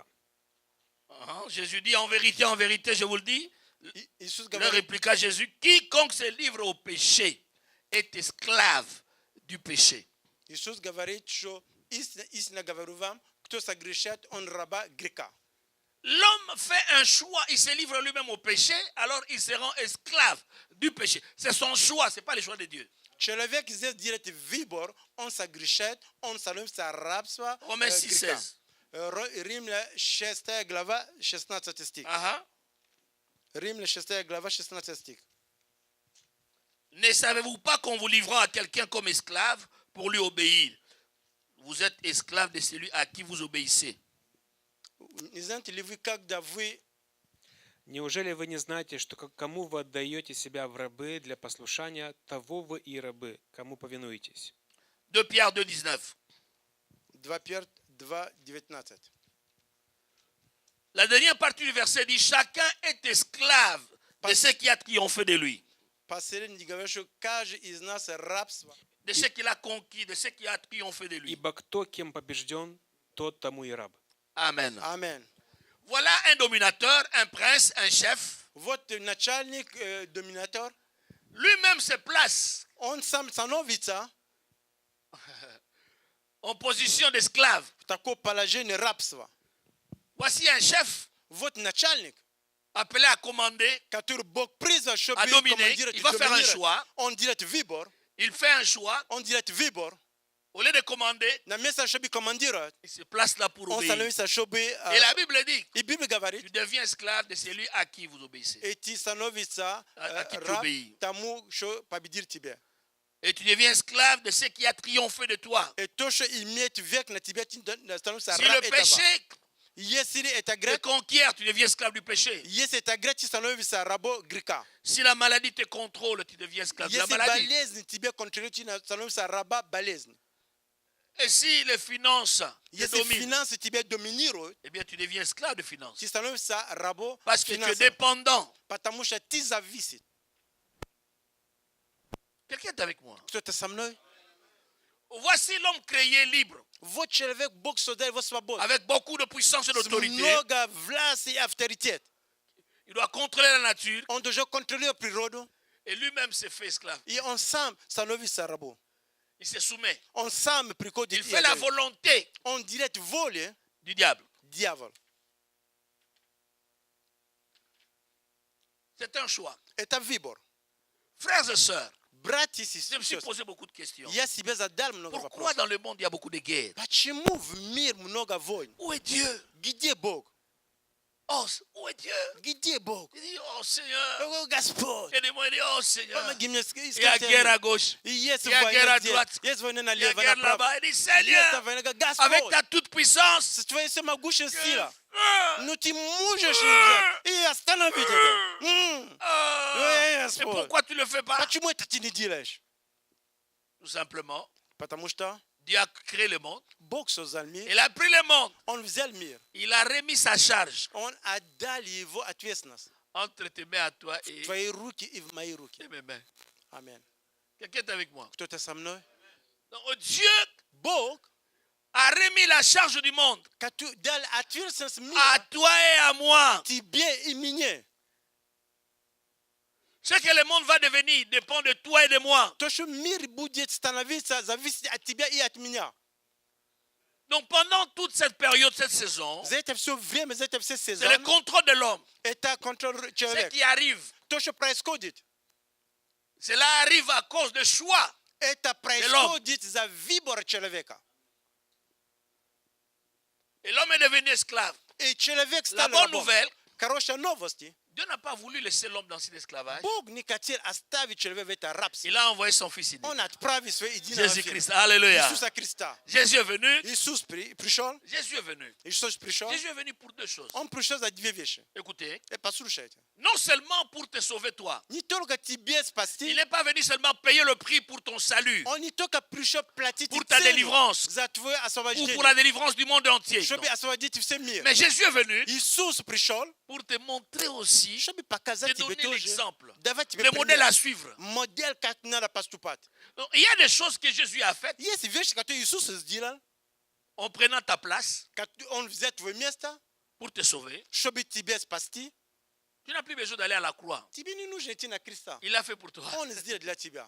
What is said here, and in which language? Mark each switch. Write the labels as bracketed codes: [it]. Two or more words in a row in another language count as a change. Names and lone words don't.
[fr] Jésus dit en vérité, je vous le dis. [ru] Иисус [fr] Il leur [ru] говорит, [fr] répliqua Jésus, quiconque se livre au péché est esclave du péché. [ru] Иисус говорит, что истинно говорю вам, кто согрешает, он раба греха. [fr] L'homme fait un choix, il se livre lui-même au péché, alors il se rend esclave du péché. C'est son choix, ce n'est pas le choix de Dieu. [ru] Человек здесь делает выбор, он согрешает, он становится рабство Romains 6, греха. 16. Римля 6 глава 16 стих. Aha. Римля 6 глава 16 стих. [fr] Ne savez-vous pas qu'en vous livrant à quelqu'un comme esclave pour lui obéir, vous êtes esclave de celui à qui vous obéissez? [ru] Не знаете ли вы, когда вы Неужели вы не знаете, что кому вы отдаете себя в рабы для послушания, того вы и рабы, кому повинуетесь? [fr] 2 Pierre 2,19. [ru] 2 Петр 2:19. [fr] La dernière partie du verset dit: chacun est esclave de ce qui a triomphé de lui, [ru] Последний говорит, что каждый из нас рабство, [fr] de ce qu'il a conquis, de ce qui a triomphé de lui. [ru] Ибо кто кем побежден, тот тому и раб. Amen. [fr] Amen. Voilà un dominateur, un prince, un chef. [ru] Вот начальник, доминатор, [fr] Lui-même se place [ru] он сам становится [fr] en position d'esclave. [ru] в такое положение рабства. [fr] Voici un chef [ru] Вот начальник, [fr] appelé à commander. [ru] который Бог призвал, чтобы А доминировать, командировать, [fr] il va faire un [ru] доминировать. [fr] choix. [ru] Он делает выбор, [fr] Il fait un choix. [ru] он делает выбор. [fr] Au lieu de commander, [ru] На место, чтобы командировать, [fr] il se place là pour [ru] он [fr] obéir. [ru] становится, чтобы... [fr] Et la Bible dit: [ru] И Библия [fr] tu [ru] говорит, [fr] deviens esclave de celui à qui vous obéissez. [ru] и ты становишься А ты раб победил. тому, что победил тебя. [fr] Et tu deviens esclave de ce qui a triomphé de toi. [ru] И то, что имеет век на тебя, ты становишься [fr] Si [ru] раб [fr] le [ru] этого. [fr] péché [ru] Если это [fr] te [ru] грех, [fr] conquiert, tu deviens esclave du péché. [ru] если это грех, ты становишься рабом греха. [fr] Si la maladie te contrôle, tu deviens esclave de la [ru] Если [fr] maladie. [ru] болезнь тебя контролирует, ты становишься раба болезни. [fr] Et si les finances te [ru] Если [fr] dominent, [ru] финансы тебя доминируют, [fr] eh bien tu deviens esclave de finances. [ru] ты становишься рабом [fr] Parce que tu es [ru] финансов. [fr] dépendant. [ru] Потому что ты зависит. [fr] Quelqu'un est avec moi. [ru] Кто-то со мной? [fr] Voici l'homme créé libre, [ru] Вот человек, Бог создал его свободу. [fr] avec beaucoup de puissance et [ru] С [fr] d'autorité. [ru] много власти и авторитет. [fr] Il doit contrôler la nature [ru] Он должен контролировать природу. [fr] et lui-même se fait esclave. [ru] И он сам становится рабом. [fr] Il se soumet. [ru] Он сам приходит [fr] Il fait la volonté [ru] Он делает волю [fr] du diable. [ru] дьявола. [fr] C'est un choix. [ru] Это выбор. [fr] Frères et sœurs, [ru] Братья и [fr] je me suis [ru] сестры, [fr] posé beaucoup de questions. [ru] я себе задал много [fr] Pourquoi [ru] вопросов. [fr] dans le monde il y a beaucoup de guerres? [ru] Почему в мир много войн? [fr] Où est Dieu? [ru] Где Бог? [fr] Oh, où est Dieu? [ru] Где Бог? [fr] Il dit: oh Seigneur. [ru] О, Господь! [fr] Et des mots, il dit: oh Seigneur. [ru] Помоги мне, [fr] Il y a guerre à gauche. [ru] И есть [fr] Il y a guerre à [ru] война [fr] droite. [ru] здесь, есть война [fr] Il y a [ru] налево, [fr] guerre [ru] направо. [fr] là-bas. Il dit: [ru] Есть [fr] Seigneur, [ru] война, [fr] avec [ru] Господь, [fr] ta toute puissance, [ru] с твоей всемогущей [fr] que [ru] силой, [fr] feu, [ru] но ты можешь и остановить это. [fr] et [ru] Господь. [fr] pourquoi tu ne le fais pas? [ru] Почему это ты не делаешь? [fr] Tout simplement, [ru] Потому что [fr] Dieu a créé le monde. [ru] Бог создал мир, [fr] Il a pris le monde. [ru] Он взял мир, [fr] Il a remis sa charge [ru] Он отдал его ответственность [fr] entre tes mains à toi [ru] в [fr] et [ru] твои руки и в мои руки. [fr] mes mains. [ru] Аминь. [fr] Quelqu'un est avec moi? [ru] Кто-то со мной? [fr] Donc, Dieu [ru] Бог, [fr] a remis la charge du monde [ru] который дал ответственность [fr] à [ru] мира [fr] toi et à moi. [ru] тебе и мне. [fr] Ce que le monde va devenir dépend de toi et de moi. [ru] То, что мир будет становиться, зависит от тебя и от меня. [fr] Donc pendant toute cette période, cette saison, [ru] За это все время, за это все [fr] c'est le [ru] сезоны, [fr] contrôle de l'homme. [ru] это контроль [fr] Ce [ru] человека. [fr] qui arrive, [ru] То, что происходит, [fr] cela arrive à cause de choix. [ru] это происходит за выбор человека. [fr] Et l'homme est devenu esclave. [ru] И человек [fr] La [ru] стал [fr] bonne [ru] рабом. [fr] nouvelle, [ru] Хорошие новости. [fr] Dieu n'a pas voulu laisser l'homme dans cet esclavage. [ru] Бог не хотел оставить человека в это рабство. [fr] Il a envoyé son fils unique, [ru] Он отправил своего единого Jésus-Christ. Сына, Alléluia. Иисуса Христа. [fr] Jésus est venu. [ru] Иисус пришел. [fr] Jésus est venu. [ru] Иисус пришел. [fr] Jésus est venu pour deux choses. [ru] Он пришел за две вещи. [fr] Écoutez, [ru] Послушайте. [fr] non seulement pour te sauver toi. [ru] Не только тебе [fr] Il [ru] спасти, [fr] n'est pas venu seulement payer le prix pour ton salut [ru] он не только пришел платить [fr] Pour ta [ru] цену [fr] délivrance. [ru] за твое [fr] ou [ru] освобождение, [fr] pour la délivrance du monde entier. [ru] чтобы [fr] Non. [ru] освободить все мир. [fr] Mais Jésus est venu [ru] Иисус пришел, [fr] pour te montrer aussi, [ru] чтобы [fr] te [ru] показать тебе [fr] donner [ru] тоже, [fr] l'exemple, [ru] давать тебе [fr] le modèle à [ru] пример, [fr] suivre. [ru] модель, как надо поступать. [fr] Donc, il y a des choses que Jésus a faites [ru] Есть вещи, которые Иисус сделал, [fr] en prenant ta place [ru] он взял твое место, [fr] pour te sauver. [ru] чтобы тебя спасти. [fr] Tu n'as plus besoin d'aller à la croix. [ru] Тебе не нужно идти на креста. [fr] Il l'a fait pour toi. [ru] Он сделал для тебя.